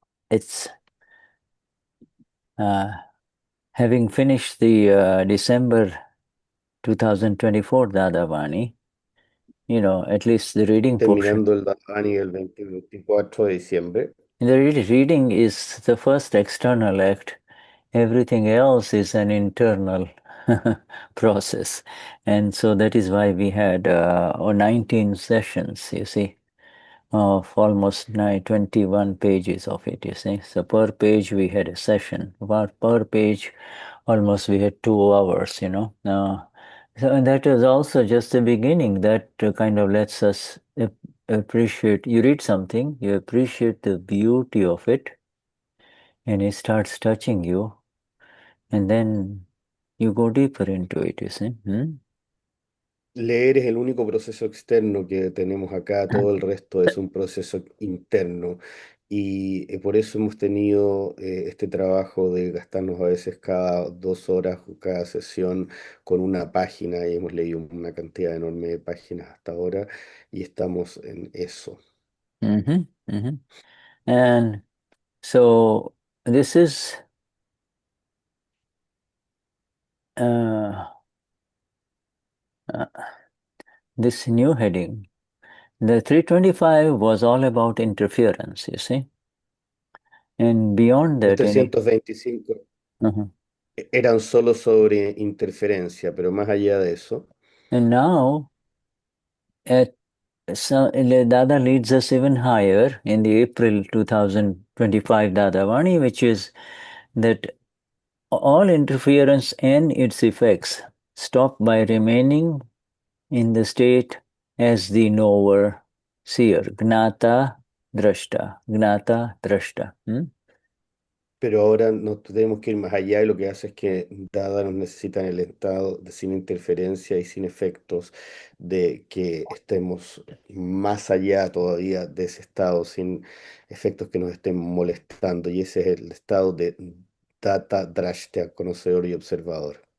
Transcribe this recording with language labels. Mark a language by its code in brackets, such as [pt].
[en] It's having finished the December 2024 Dadavani, at least the reading portion. [es] Terminando el Dadavani el 24 de diciembre. [en] The reading is the first external act. Everything else is an internal process. And so that is why we had 19 sessions, you see, of almost 21 pages of it, you see. So per page we had a session. Per page, almost we had 2 hours, So and that is also just the beginning. That kind of lets us appreciate. You read something, you appreciate the beauty of it, and he starts touching you, and then you go deeper into it, you see. [es] Leer es el único proceso externo que tenemos acá, todo el resto es un proceso interno. Y por eso hemos tenido este trabajo de gastarnos a veces cada 2 horas o cada sesión con una página y hemos leído una cantidad enorme de páginas hasta ahora y estamos en eso. [en] And so this is this new heading. The 325 was all about interference, you see. And beyond [es] Los 325 eran solo sobre interferencia, pero más allá de eso. [en] and now Dada leads us even higher in the April 2025 Dadavani, which is that all interference and its effects stop by remaining in the state as the Knower-Seer, Gnata Drashta, Gnata Drashta. [es] Pero ahora nos tenemos que ir más allá y lo que hace es que Dada nos necesita en el estado de sin interferencia y sin efectos, de que estemos más allá todavía de ese estado, sin efectos que nos estén molestando. Y ese es el estado de Gnata Drashta, conocedor y observador.